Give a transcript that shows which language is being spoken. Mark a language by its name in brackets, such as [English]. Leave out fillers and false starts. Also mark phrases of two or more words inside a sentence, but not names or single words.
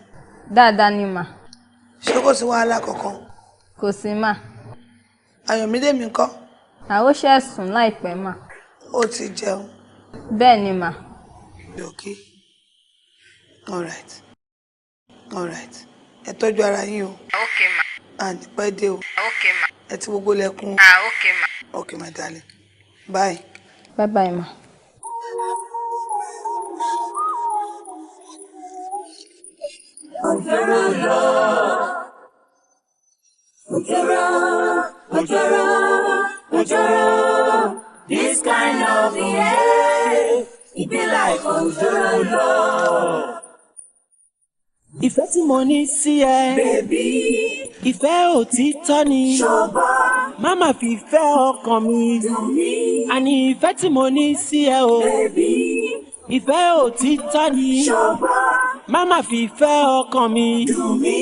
[Yoruba] Dáadáa ni ma. Ṣé kò sí wàhálà kankan? Kò sí ma. Ayọ̀mídé mi ńkọ́? Àwọn ṣe sùn láìpẹ́ ma. Ó ti jẹun. Bẹ́ẹ̀ ni ma. [English] Okay. All right. [Yoruba] ẹ tọ́jú ara yín o. Okay ma. And pẹ́ dé o. Okay ma. Ẹ ti gbogbo lẹ́kùn. Okay ma. [English] Okay my darling. Bye. Bye bye ma. This kind of yeah, it be like Ojoro. [Yoruba] Ìfẹ́ tí mo ní sí ẹ, baby, ìfẹ́ òtítọ́ ni. Ṣọba, má mà fi ìfẹ́ ọkàn mi dùn mí. Àní ìfẹ́ tí mo ní sí ẹ o, baby, ìfẹ́ òtítọ́ ni. Ṣọba, má mà fi ìfẹ́ ọkàn mi dùn mí.